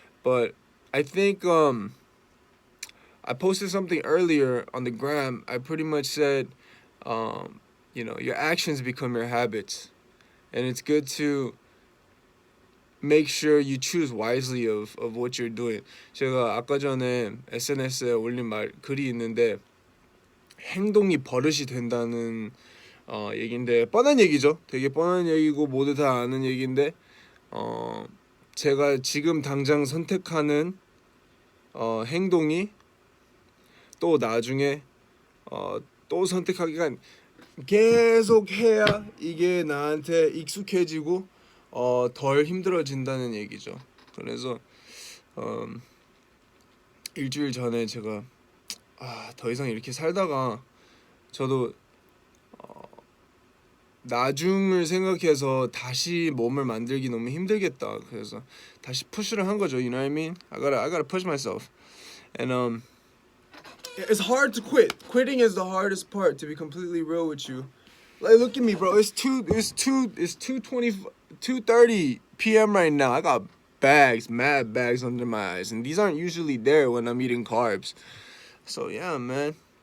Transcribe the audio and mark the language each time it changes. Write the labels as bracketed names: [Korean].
[English] But I think I posted something earlier on the gram. I pretty much said, your actions become your habits. And it's good to make sure you choose wisely of what you're doing. [Korean] 제가 아까 전에 SNS에 올린 글이 있는데 행동이 버릇이 된다는 얘기인데 뻔한 얘기죠. 되게 뻔한 얘기고 모두 다 아는 얘기인데 제가 지금 당장 선택하는 행동이 또 나중에 또 선택하기가 계속 해야 이게 나한테 익숙해지고 덜 힘들어진다는 얘기죠. 그래서 일주일 전에 제가 더 이상 이렇게 살다가 저도 나중을 생각해서 다시 몸을 만들기 너무 힘들겠다. 그래서 다시 푸시를 한 거죠. [English] You know what I mean? I gotta push myself. And it's hard to quit. Quitting is the hardest part, to be completely real with you. Like, look at me, bro. It's 2:30 p.m. right now. I got mad bags under my eyes, and these aren't usually there when I'm eating carbs. So yeah, man.